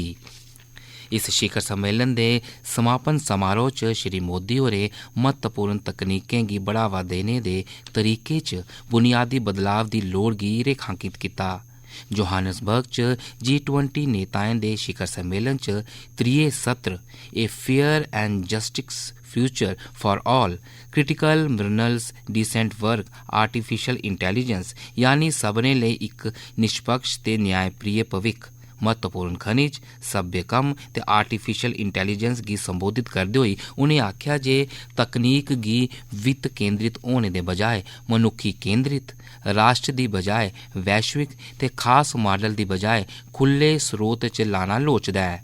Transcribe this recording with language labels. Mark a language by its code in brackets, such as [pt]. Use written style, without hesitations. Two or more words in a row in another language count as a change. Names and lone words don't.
[doi] इस शिखर सम्मेलन दे समापन समारोह च श्री मोदी होरें महत्वपूर्ण तकनीकें गी बढ़ावा देने दे तरीके च बुनियादी बदलाव दी लोड़ गी रेखांकित कीता। जोहान्सबर्ग च G20 नेताएं दे शिखर सम्मेलन च त्रिये सत्र [en] A Fair and Justice Future for All, Critical Minerals, Decent Work, Artificial Intelligence [doi] यानी सभनें लेई इक निष्पक्ष ते न्यायप्रिय भविक्ख, महत्वपूर्ण खनिज, सभ्य कम्म ते [en] Artificial Intelligence [doi] गी संबोधित करदे होई उ'नें आखेआ जे तकनीक गी वित्त केंद्रित होने दे बजाए मनुक्खी केंद्रित, राष्ट्र दी बजाए वैश्विक ते खास मॉडल दी बजाए खुल्ले स्रोत च लाना लोड़चदा ऐ।